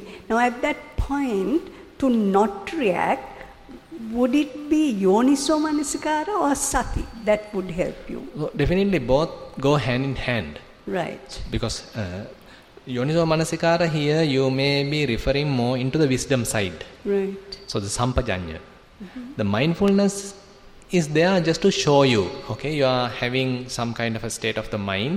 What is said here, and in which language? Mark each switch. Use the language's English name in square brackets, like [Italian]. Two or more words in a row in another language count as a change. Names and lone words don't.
[English] Now, at that point, to not react, would it be [Pali] yoniso manasikara [English] or sati that would help you? Well, definitely both go hand in hand. Right. Because [Pali] Yoniso Manasikara [English] here you may be referring more into the wisdom side. Right. So the Sampajanya. The mindfulness is there just to show you, okay, you are having some kind of a state of the mind.